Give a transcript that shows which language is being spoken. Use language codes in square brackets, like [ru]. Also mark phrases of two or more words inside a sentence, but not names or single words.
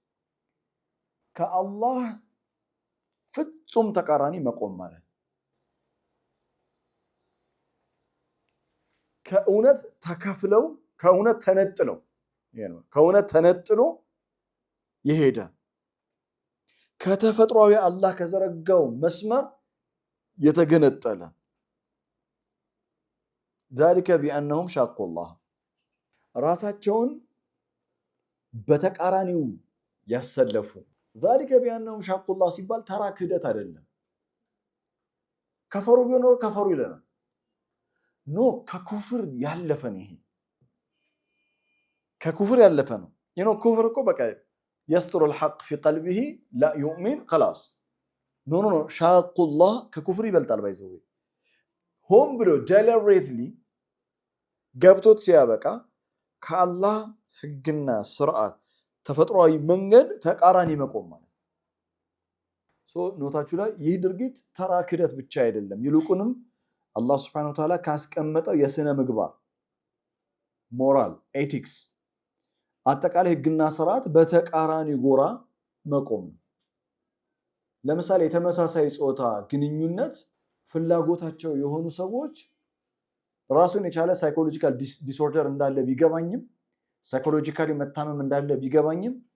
[am] ከአላህ ፍጹም ተቃራኒ መቆም ማለት ከእውነት ተከፍለው ከእውነት ተነጥለው ከእውነት ተነጥሎ ይሄደ ከተፈጥሯዊ አላህ ከዘረጋው መስመር የተገነጠለ [ar] ذلك بأنهم شاقوا الله [am] ራሳቸውን በተቃራኒው ያሰለፉ [ar] ذلك بأنهم شاقوا الله [am] ሲባል ተራ ክህደት አይደለም ከፈሩ ቢሆን ከፈሩ ይለናል ኖ ከኩፍር ያለፈ ነው ይሄ ከኩፍር ያለፈ ነው ኩፍር እኮ በቃ [ar] يستر الحق في قلبه لا يؤمن خلاص [am] ኖ [ar] شاقوا الله [am] ከኩፍር ይበልጣል ባይዘው ሆም ብሎ deliberately ገብቶት ሲያበቃ ከአላህ ህግና ስርዓት ተፈጥሯዊ መንገድ ተቃራኒ መቆም ማለት ኖታችሁ ላይ ይህ ድርጊት ተራ ክህደት ብቻ አይደለም ይልቁንም አላህ [ar] سبحانه وتعالى [am] ካስቀመጠው የስነ ምግባር ሞራል ኤቲክስ አጠቃላይ ህግና ስርዓት በተቃራኒ ጎራ መቆም ለምሳሌ የተመሳሳይ ጾታ ግንኙነት ፍላጎታቸው የሆኑ ሰዎች ራሱን የቻለ [en] psychological disorder [am] እንዳለ ቢገባኝም ሳይኮሎጂካሊ መታመም እንዳለ ቢገባኝም